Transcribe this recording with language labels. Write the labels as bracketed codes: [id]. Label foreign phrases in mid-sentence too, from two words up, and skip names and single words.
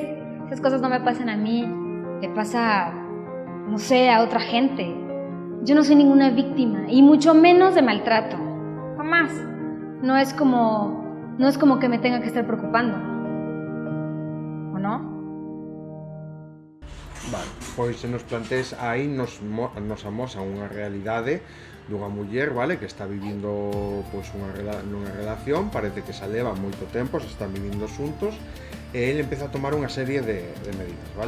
[es] Esas cosas no me pasan a mí. Le pasa, no sé, a otra gente. Yo no soy ninguna víctima, y mucho menos de maltrato. Jamás. No es como que me tenga que estar preocupando. ¿O no? [gl] Vale, pois se nos plantees aí nos amosa unha realidade dunha muller, vale, que está vivindo pois nunha relación, parece que se leva moito tempo, se están vivindo xuntos, e ele empeza a tomar unha serie de medidas, vale?